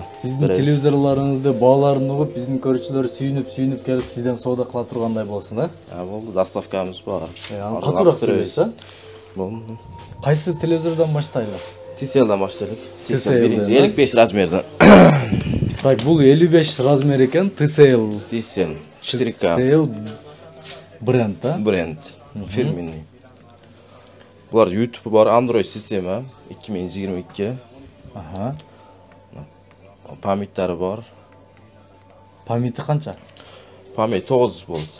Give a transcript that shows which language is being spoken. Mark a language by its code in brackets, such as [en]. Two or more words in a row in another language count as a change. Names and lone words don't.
[ky] Сиздин телевизорлоруңузду бааларын угуп, биздин көрүүчүлөр сүйүнүп келип сизден соода кыла тургандай болсун, а? Болду, доставкабыз бар. Аны катуураак сөйлөйсүз, а? Болду. Кайсы телевизордон баштайлы? TCL'дан баштадык. TCL биринчи 55 размерден. Так, бул 55 размер экен, TCL. TCL 4K. TCL бренд, а? Бренд. Фирменный. Булар YouTube бар, Android система 2022. Ага. Памяттары бар. Памяти канча? Память 9 болот.